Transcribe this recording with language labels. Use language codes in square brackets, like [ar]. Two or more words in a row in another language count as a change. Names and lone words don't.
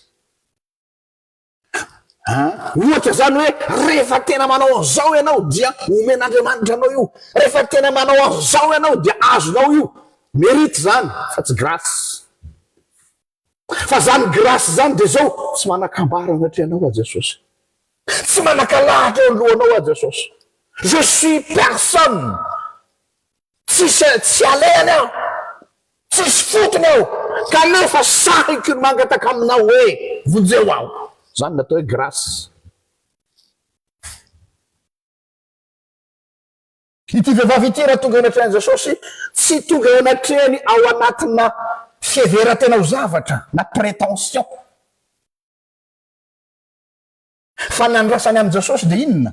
[mg] Ohatra zany hoe rehefa tena manao an'izao ianao dia omen'Andriamanitra anao io, rehefa tena manao an'izao ianao dia azonao io, mérite zany fa tsy grâce. Fa zany grâce zany de zao tsy manakambara anatria anao a Jesosy, tsy manakalahatra eo alohanao a Jesosy. [fr] Je suis personne, [mg] tsy alehany aho, tsisy fotony aho, kanefa sahiky ny mangataka aminao hoe vonjeo aho. Zany natao hoe grâce. Ity vehivavy ity raha tonga anatrehany Jesosy, tsy tonga anatrehany ao anatina fiheveran-tena ho zavatra na prétention, fa nandrasany amin'i Jesosy de inona?